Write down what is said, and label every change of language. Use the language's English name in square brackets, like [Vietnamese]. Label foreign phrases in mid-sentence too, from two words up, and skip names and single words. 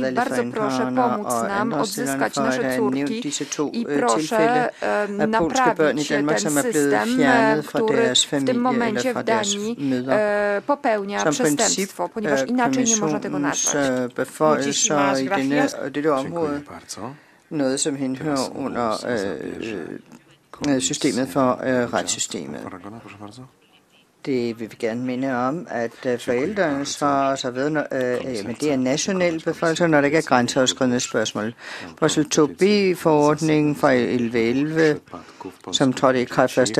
[Polish] Bardzo proszę pomóc nam odzyskać nasze córki i proszę naprawić ten system, który w tym momencie w Danii popełnia przestępstwo, ponieważ inaczej nie można tego nazwać. Dziękuję bardzo. [Danish] Noget, som henhører under systemet for retssystemet. Det vil vi gerne minde om, at forældreansvar så videre, men det er national beføjelse, når der ikke er grænseoverskridende spørgsmål. Bruxelles 2B-forordningen fra 1111, som trådte i kraft 1.